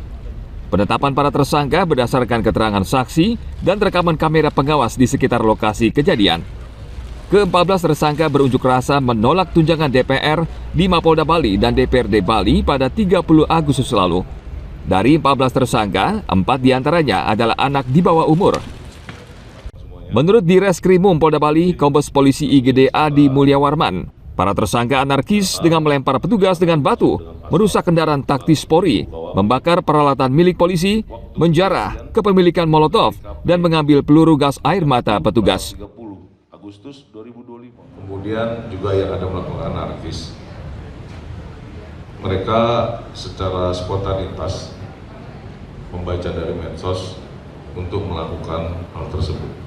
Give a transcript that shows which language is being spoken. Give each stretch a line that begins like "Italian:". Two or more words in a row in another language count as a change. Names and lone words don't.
Indonesian: Penetapan para tersangka berdasarkan keterangan saksi dan rekaman kamera pengawas di sekitar lokasi kejadian. Ke-14 tersangka berunjuk rasa menolak tunjangan DPR di Mapolda Bali dan DPRD Bali pada 30 Agustus lalu. Dari 14 tersangka, 4 diantaranya adalah anak di bawah umur. Menurut Direskrimum Polda Bali, Kombes Polisi IGD Adi Mulyawarman, para tersangka anarkis dengan melempar petugas dengan batu, merusak kendaraan taktis Polri, membakar peralatan milik polisi, menjarah kepemilikan molotov, dan mengambil peluru gas air mata petugas. 30 Agustus 2025. Kemudian juga yang ada melakukan anarkis. Mereka secara spontanitas membaca dari medsos untuk melakukan hal tersebut.